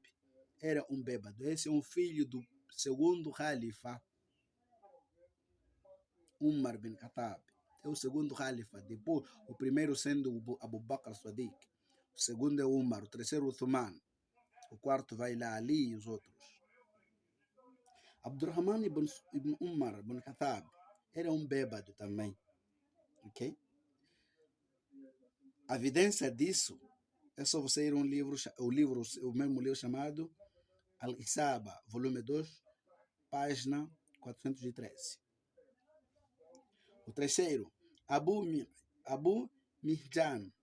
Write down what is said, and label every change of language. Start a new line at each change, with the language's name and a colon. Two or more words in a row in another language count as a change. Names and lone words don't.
Portuguese: Era um bêbado. Esse é um filho do segundo Khalifa, Umar bin Khattab. É o segundo Khalifa. Depois, o primeiro sendo Abu Bakr Sadiq. O segundo é Umar. O terceiro, Uthman. O quarto vai lá Ali e os outros. Abdurrahman ibn Umar bin Khattab era um bêbado também. Ok? A evidência disso é só você ir a o mesmo livro chamado Al-Isaba, volume 2, página 413. O terceiro, Abu Mihjan.